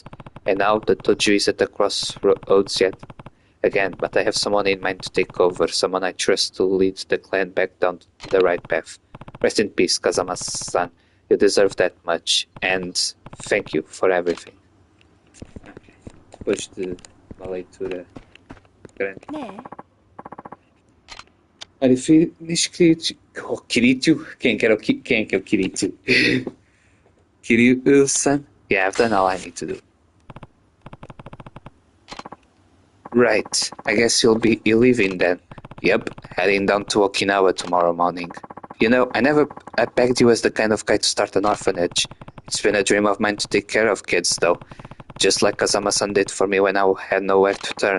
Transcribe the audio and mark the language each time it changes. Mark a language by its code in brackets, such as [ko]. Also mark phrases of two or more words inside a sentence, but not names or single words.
[en] And now the dojo is at the crossroads yet again, but I have someone in mind to take over, someone I trust to lead the clan back down the right path. Rest in peace, Kazama-san. You deserve that much, and thank you for everything. Push the [pt] leitura grande. né Olha, fiz Kirito. Quem é que é o Kirito? Kiryu-san. [en] Yeah, I've done all I need to do. Right, I guess you're leaving then. Yep, heading down to Okinawa tomorrow morning. You know, I pegged you as the kind of guy to start an orphanage. It's been a dream of mine to take care of kids, though. Just like Kazama-san did for me when I had nowhere to turn.